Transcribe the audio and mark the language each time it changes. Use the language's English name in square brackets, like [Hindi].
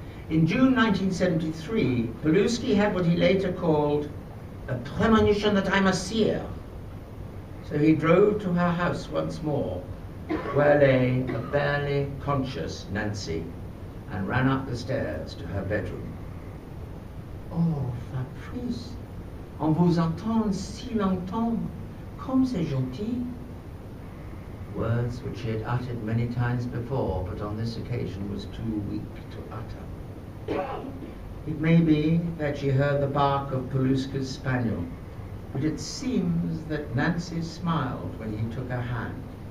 [English] In June 1973, Belusky had what he later called a premonition that I must see her. So he drove to her house once more, where lay a barely conscious Nancy, and ran up the stairs to her bedroom. [French] Oh, Fabrice, on vous entend si longtemps, comme c'est gentil. [English] Words which she had uttered many times before, but on this occasion was too weak to utter. It may be that she heard the bark of Belusky's spaniel, but it seems that Nancy smiled when he took her hand.